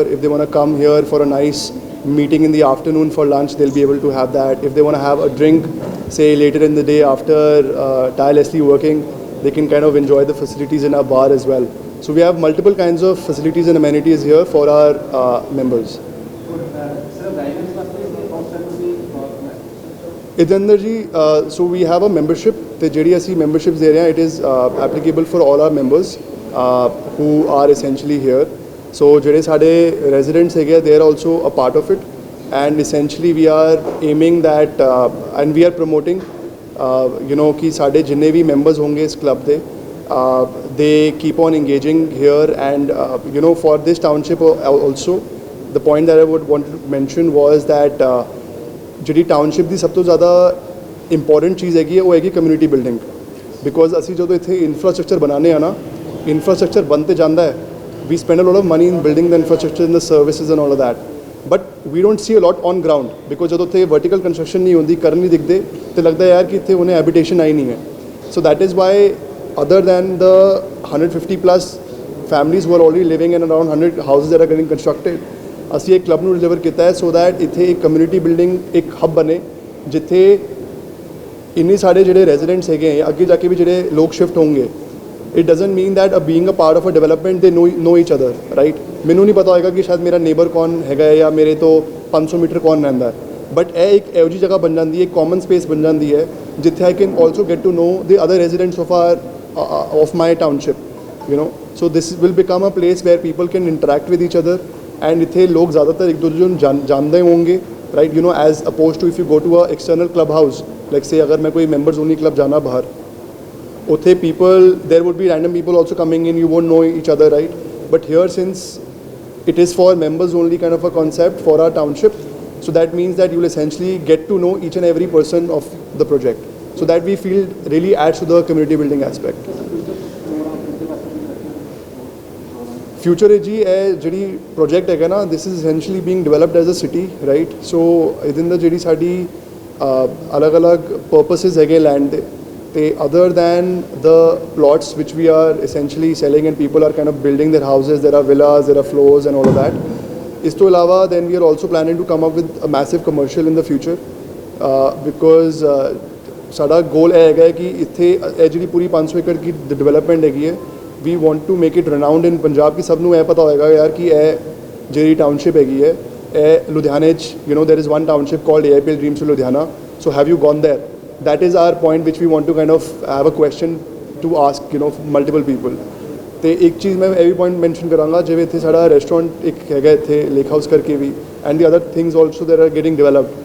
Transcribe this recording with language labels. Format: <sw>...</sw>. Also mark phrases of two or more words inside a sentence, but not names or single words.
<en>If they want to come here for a nice meeting in the afternoon for lunch, they'll be able to have that. If they want to have a drink, say later in the day after tirelessly working, they can kind of enjoy the facilities in our bar as well. So we have multiple kinds of facilities and amenities here for our members.</en> <pa>ਇਹਦੇ ਅੰਦਰ ਜੀ</pa> <en>so we have a membership,</en> <pa>ਅਤੇ ਜਿਹੜੀ ਅਸੀਂ ਮੈਂਬਰਸ਼ਿਪਸ ਦੇ ਰਹੇ ਹਾਂ,</pa> <en>it is applicable for all our members who are essentially here.</en> <pa>ਸੋ ਜਿਹੜੇ ਸਾਡੇ ਰੈਜ਼ੀਡੈਂਟਸ ਹੈਗੇ,</pa> <en>they are also a part of it, and essentially we are aiming that and we are promoting</en> <pa>ਕਿ ਸਾਡੇ ਜਿੰਨੇ ਵੀ ਮੈਂਬਰਸ ਹੋਣਗੇ ਇਸ ਕਲੱਬ ਦੇ,</pa> <en>they keep on engaging here. And for this township also, the point that I would want to mention was that</en> <pa>ਜਿਹੜੀ ਟਾਊਨਸ਼ਿਪ ਦੀ ਸਭ ਤੋਂ ਜ਼ਿਆਦਾ ਇੰਪੋਰਟੈਂਟ ਚੀਜ਼ ਹੈਗੀ ਹੈ, ਉਹ ਹੈਗੀ</pa> <en>community building.</en> <pa>ਬਿਕੋਜ਼ ਅਸੀਂ ਜਦੋਂ ਇੱਥੇ ਇਨਫਰਾਸਟਰਕਚਰ ਬਣਾਉਂਦੇ ਹਾਂ ਨਾ, ਇਨਫਰਾਸਟਰਕਚਰ ਬਣ ਤੇ ਜਾਂਦਾ ਹੈ,</pa> <en>we spend a lot of money in building the infrastructure in the services and all of that, but we don't see a lot on ground.</en> <pa>ਬਿਕੋਜ਼ ਜਦੋਂ ਉੱਥੇ</pa> <en>vertical construction</en> <pa>ਨਹੀਂ ਹੁੰਦੀ, ਕਰਨ ਨਹੀਂ ਦਿਖਦੇ, ਤੇ ਲੱਗਦਾ ਯਾਰ ਕਿ ਇੱਥੇ ਉਹਨੇ ਹੈਬਿਟੇਸ਼ਨ ਆਈ ਨਹੀਂ ਹੈ.</pa> <en>so that is why other than the 150 plus families who are already living in around 100 houses that are getting constructed,</en> <pa>ਅਸੀਂ ਇੱਕ ਕਲੱਬ ਨੂੰ ਡਿਲੀਵਰ ਕੀਤਾ ਹੈ</pa> <en>so that</en> <pa>ਇੱਥੇ ਇੱਕ</pa> <en>community building</en> <pa>ਇੱਕ ਹੱਬ ਬਣੇ, ਜਿੱਥੇ ਇੰਨੇ ਸਾਡੇ ਜਿਹੜੇ ਰੈਜ਼ੀਡੈਂਟਸ ਹੈਗੇ, ਅੱਗੇ ਜਾ ਕੇ ਵੀ ਜਿਹੜੇ ਲੋਕ ਸ਼ਿਫਟ ਹੋਣਗੇ,</pa> <en>it doesn't mean that being a part of a development they know each other,</en> <pa>ਰਾਈਟ. ਮੈਨੂੰ ਨਹੀਂ ਪਤਾ ਹੋਏਗਾ ਕਿ ਸ਼ਾਇਦ ਮੇਰਾ ਨੇਬਰ ਕੌਣ ਹੈਗਾ ਜਾਂ ਮੇਰੇ ਤੋਂ 500 ਮੀਟਰ ਕੌਣ ਰਹਿੰਦਾ, ਬਟ ਇਹ ਇੱਕ ਇਹੋ ਜਿਹੀ ਜਗ੍ਹਾ ਬਣ ਜਾਂਦੀ ਹੈ, ਇੱਕ</pa> <en>common space</en> <pa>ਬਣ ਜਾਂਦੀ ਹੈ, ਜਿੱਥੇ</pa> <en>I can also get to know the other residents of my township, so this will become a place where people can interact with each other, and</en> <pa>ਇੱਥੇ ਲੋਕ ਜ਼ਿਆਦਾਤਰ ਇੱਕ ਦੂਜੇ ਨੂੰ ਜਾਣਦੇ ਹੋਣਗੇ,</pa> <en>right, as opposed to if you go to a external club house, like say</en> <pa>ਅਗਰ ਮੈਂ ਕੋਈ</pa> <en>members only club</en> <pa>ਜਾਣਾ ਬਾਹਰ, ਉੱਥੇ</pa> <en>there would be random people also coming in, you won't know each other, right. But here, since it is for members only kind of a concept for our township, so that means that you will essentially get to know each and every person of the project, so that we feel really adds to the community building aspect.</en> <pa>Future ji ਇਹ ਜਿਹੜੀ project ਹੈਗਾ ਨਾ,</pa> <en>this is essentially being developed as a city, right. So</en> <pa>ਇਹਦੇ ਅੰਦਰ ਜਿਹੜੀ ਸਾਡੀ ਅਲੱਗ-ਅਲੱਗ purposes ਹੈਗੇ land ਦੇ, ਤੇ</pa> <en>other than the plots which we are essentially selling and people are kind of building their houses, there are villas, there are floors and all of that.</en> <pa>ਇਸ ਤੋਂ ਇਲਾਵਾ</pa> <en>then we are also planning to come up with a massive commercial in the future, because</en> <pa>ਸਾਡਾ ਗੋਲ ਇਹ ਹੈਗਾ ਕਿ ਇੱਥੇ ਇਹ ਜਿਹੜੀ ਪੂਰੀ 500 ਏਕੜ ਦੀ ਡਿਵੈਲਪਮੈਂਟ ਹੈਗੀ ਹੈ,</pa> <en>we want to make it renowned in Punjab,</en> <pa>ਕਿ ਸਭ ਨੂੰ ਇਹ ਪਤਾ ਹੋਏਗਾ ਯਾਰ ਕਿ ਇਹ ਜਿਹੜੀ ਟਾਊਨਸ਼ਿਪ ਹੈਗੀ ਹੈ, ਇਹ ਲੁਧਿਆਣੇ 'ਚ</pa> <en>there is one township called AIPL Dreams of Ludhiana. So have you gone there? That is our point which we want to kind of have a question to ask multiple people.</en> <pa>ਤੇ ਇੱਕ ਚੀਜ਼ ਮੈਂ ਇਹ ਵੀ</pa> <en>point mention</en> <pa>ਕਰਾਂਗਾ, ਜਿਵੇਂ ਇੱਥੇ ਸਾਡਾ ਰੈਸਟੋਰੈਂਟ ਇੱਕ ਹੈਗਾ ਇੱਥੇ ਲੇਕ ਹਾਊਸ ਕਰਕੇ ਵੀ,</pa> <en>and the other things also that are getting developed.</en>